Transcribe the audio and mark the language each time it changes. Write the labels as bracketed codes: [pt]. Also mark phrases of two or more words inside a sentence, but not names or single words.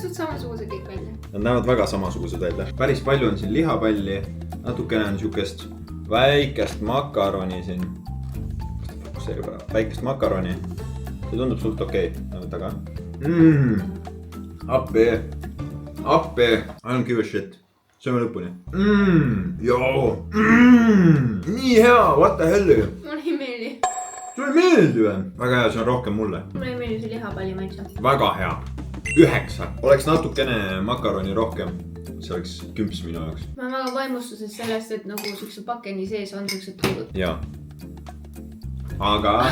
[et] suht samasugused kõik välja. Nad näevad väga samasugused välja. Päris palju on siin lihapalli. Natukene on siukest väikest makaroni siin. Väikest makaroni. See tundub sult okei. Võta ka. Appi. [en] I don't give a shit. [et] Sööme lõpuni. Joo. Nii hea, [en] what the hell. [et] Mulle ei meeldi. Sulle ei meeldi või? Väga hea, see on rohkem mulle. Mulle ei meeldi see lihapalli maitse. Väga hea. 9. Oleks natukene makaroni rohkem. See oleks 10 minu jaoks. Ma olen väga vaimustuses sellest, et nagu siukse pakeni sees on siuksed toidud. Jaa. Aga...